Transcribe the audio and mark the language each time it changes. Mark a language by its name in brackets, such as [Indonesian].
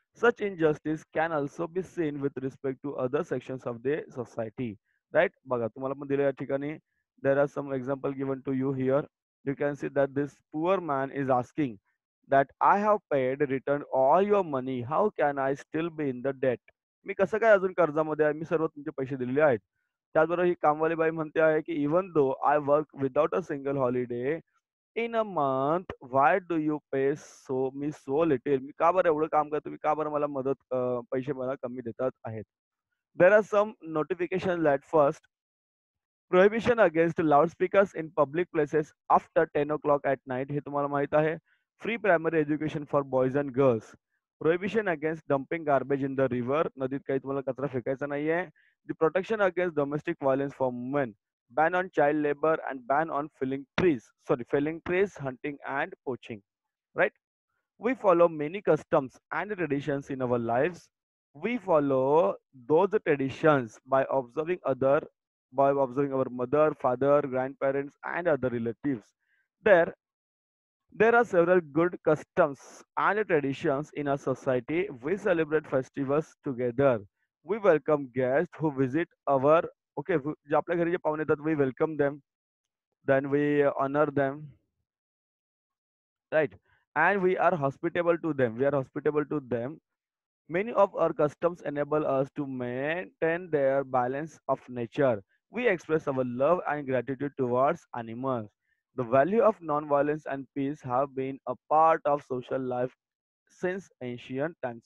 [English] Such injustice can also be seen with respect to other sections of the society. Right? [Marathi] बघा तुम्हाला पण दिलं या ठिकाणी [English] there are some example given to you here. You can see that this poor man is asking that I have paid returned all your money. How can I still be in the debt? [Marathi] मी कसं काय अजून कर्जामध्ये आहे? मी सर्व तुमचे पैसे दिलेले आहेत. त्याचबरोबर ही कामवाली बाई म्हणते आहे, की [English] "Even though I work without a single holiday in a month, why do you pay me so little?" [Marathi] मी का बरं एवढं काम करतो? तुम्ही का बरं मला पैसे मला कमी देतात आहेत? [English] there are some notification at first prohibition against loudspeakers in public places after 10 o'clock at night [Marathi] हे तुम्हाला माहीत आहे. [English] Free primary education for boys and girls. Prohibition against dumping garbage in the river. [Marathi] नदीत काही तुम्हाला कचरा फेकायचा नाहीये. [English] The protection against domestic violence for women. Ban on child labour and ban on felling trees, hunting and poaching. Right? We follow many customs and traditions in our lives. We follow those traditions by observing our mother, father, grandparents, and other relatives. There, there are several good customs and traditions in our society. We celebrate festivals together. We welcome guests who visit our okay. [Marathi] जे आपल्या घरी जे पाहुणे येतात, [English] we welcome them. Then we honor them, right? And we are hospitable to them. We are hospitable to them. Many of our customs enable us to maintain their balance of nature. We express our love and gratitude towards animals. The value of non-violence and peace have been a part of social life since ancient times.